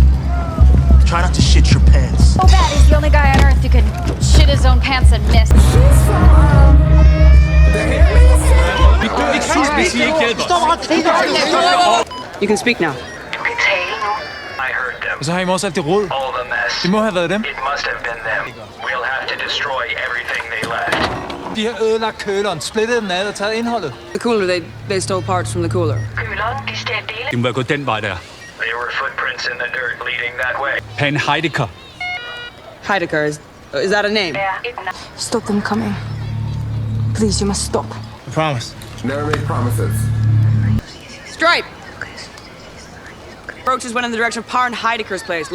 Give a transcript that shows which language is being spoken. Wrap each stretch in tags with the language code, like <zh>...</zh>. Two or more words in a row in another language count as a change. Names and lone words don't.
<en>Try not to shit your pants. So bad he's the only guy on earth who can shit his own pants and miss. She's from, the Handmaid's You can speak now. I heard them.</en> <da>Så har I også alt det råd.</da> <en>All the mess.</en> <da>Det må have været dem.</da> <en>It must have been them. We'll have to destroy everything they left.</en> <da>De har ødelagt køleren, splittet den ad og taget indholdet.</da> <en>The cooler, they stole parts from the cooler.</en> <da>De må være gået den vej der.</da> <en>There were footprints in the dirt leading that way. Pan Heidecker. Heidecker, is that a name? Stop them coming. Please, you must stop. I promise. Never make promises. Stripe! Roaches went in the direction of Parn Heidecker's place.</en>